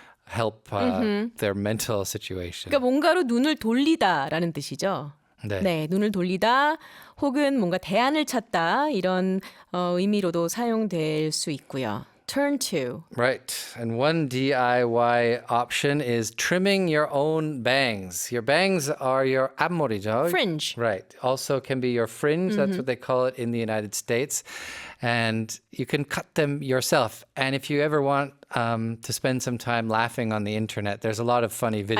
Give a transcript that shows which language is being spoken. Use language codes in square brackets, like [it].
[en] help their mental situation. [ko] 그러니까 뭔가로 눈을 돌리다라는 뜻이죠. 네. 네, 눈을 돌리다 혹은 뭔가 대안을 찾다 이런 의미로도 사용될 수 있고요. [en] Turn to. Right. And one DIY option is trimming your own bangs. Your bangs are your 앞머리죠? Fringe. Right. Also can be your fringe. That's what they call it in the United States. And you can cut them yourself. And if you ever want to spend some time laughing on the internet, there's a lot of funny videos.